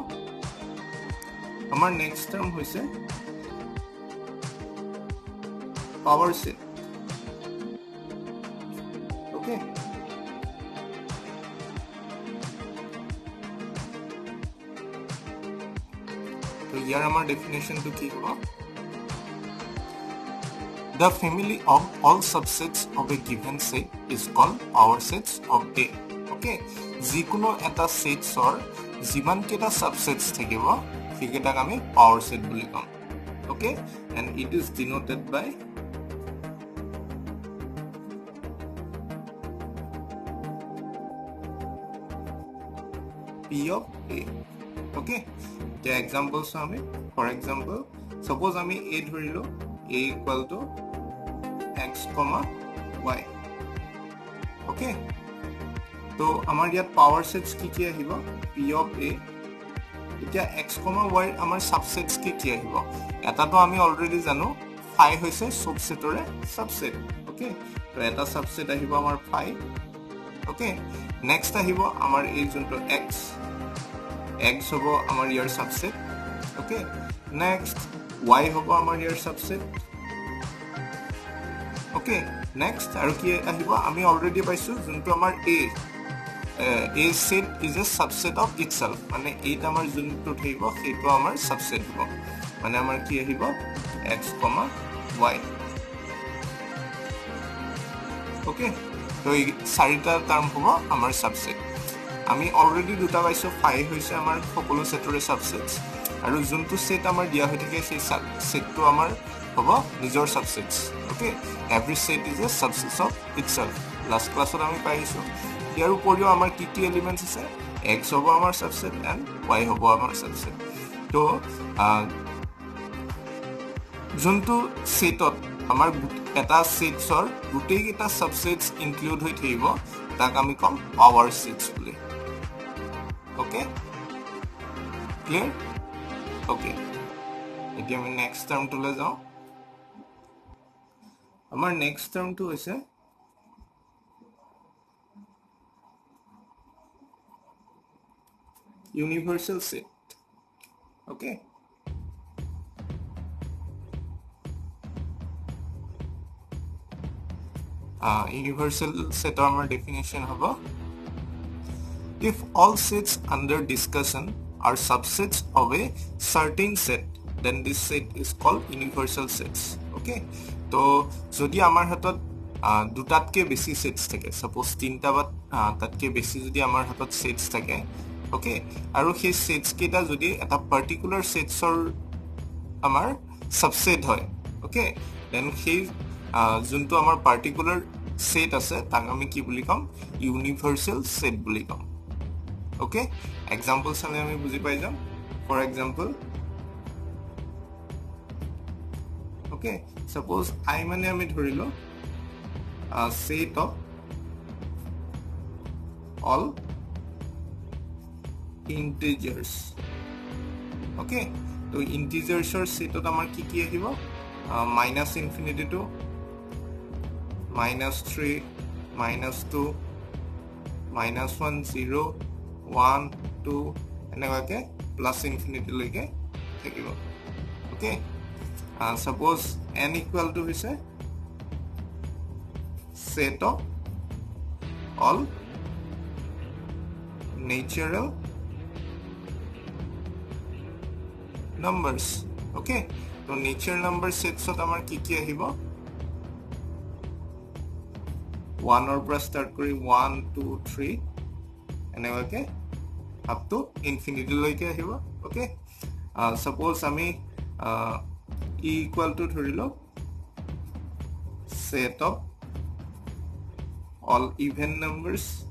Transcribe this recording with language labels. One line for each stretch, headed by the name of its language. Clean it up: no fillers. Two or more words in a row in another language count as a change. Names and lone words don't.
Assamese: আমাৰ
English: next term
Assamese: হৈছে
English: power set.
Assamese: Okay, তো ইয়াৰ আমাৰ ডেফিনেশনটো কি হ'ব?
English: The family of all subsets of a given set is called power sets of A.
Assamese: Okay, যিকোনো এটা সেটছৰ যিমান কেইটা সাবসেটস থাকিব সেইকেইটাক আমি
English: power set
Assamese: বুলি কম।
English: Okay, and it is denoted by P of A. Okay, the examples আমি for example suppose
Assamese: আমি A ধৰিলো
English: A equal to x, y.
Assamese: Okay, তো আমাৰ ইয়াত
English: power sets
Assamese: কি আহিব
English: P of A।
Assamese: এতিয়া x, y আমাৰ সাবসেটস কি আহিব? এটাটো আমি অলৰেডি জানো phi হৈছে সাবসেটৰে সাবসেট। Okay, তো এটা সাবসেট আহিব আমাৰ phi। Okay, নেক্সট আহিব আমাৰ এই যোনটো x হ'ব আমাৰ ইয়াৰ সাবসেট। Okay, নেক্সট y হ'ব আমাৰ ইয়াৰ সাবসেট।
English: Okay, next
Assamese: আৰু কি আহিব আমি অলৰেডি পাইছো যোনটো আমাৰ
English: a set is a subset of itself,
Assamese: মানে এইটা আমাৰ যোনটো থাকিব সেইটো আমাৰ সাবসেট হ'ব, মানে আমাৰ কি আহিব x, y. Okay, তো এই চাৰিটা টাৰ্ম হ'ব আমাৰ সাবসেট। আমি অলৰেডি দুটা পাইছো phi হৈছে আমাৰ সকলো সেটৰে সাবসেটস আৰু যোনটো সেট আমাৰ দিয়া হৈ থাকে সেই সেটটো আমাৰ হ'ব নিজৰ সাবসেটস।
English: Okay, every set is a subset of itself. Last class
Assamese: ত আমি পাইছো ইয়াৰ উপৰিও আমাৰ কি এলিমেন্টস আছে x হ'ব আমাৰ সাবসেট and y হ'ব আমাৰ সাবসেট। তো যোনটো সেটত আমাৰ এটা সেটছৰ গোটেই কেইটা সাবসেটস ইনক্লুড হৈ থাকিব তাক আমি কম
English: power sets
Assamese: বুলি।
English: Okay, clear?
Assamese: Okay, এতিয়া আমি নেক্সট টাৰ্মটোলৈ যাওঁ। আমাৰ নেক্সট টাৰ্মটো হৈছে
English: universal set. Okay, universal set our definition হ'ব if all sets under discussion are subsets of a certain set then this set is called universal sets.
Assamese: Okay, তো যদি আমাৰ হাতত দুটাতকে বেছি সেটস থাকে suppose তিনটা বা তাতকে বেছি যদি আমাৰ হাতত সেটস থাকে ওকে আৰু সেই সেটস কেইটা যদি এটা পাৰ্টিকুলাৰ সেটছৰ আমাৰ সাবসেট হয়
English: okay then
Assamese: সেই যোনটো আমাৰ
English: particular set
Assamese: আছে তাক আমি কি বুলি কম
English: universal set
Assamese: বুলি কম
English: okay example
Assamese: চালে আমি বুজি পাই যাম
English: for example okay suppose I
Assamese: মানে আমি ধৰিলো
English: set of all integers okay to integers or set of
Assamese: আমাৰ কি কি আহিব
English: minus infinity to -3 -2 -1 0 1 2 enake plus infinity
Assamese: লৈকে থাকিব
English: okay suppose n equal to hise set of all natural numbers okay so natural number sets of
Assamese: আমাৰ কি কি আহিব
English: 1 or plus start kori 1 2 3 enake up to infinity
Assamese: লৈকে আহিব
English: okay suppose ami e equal to dhorilo set of all even numbers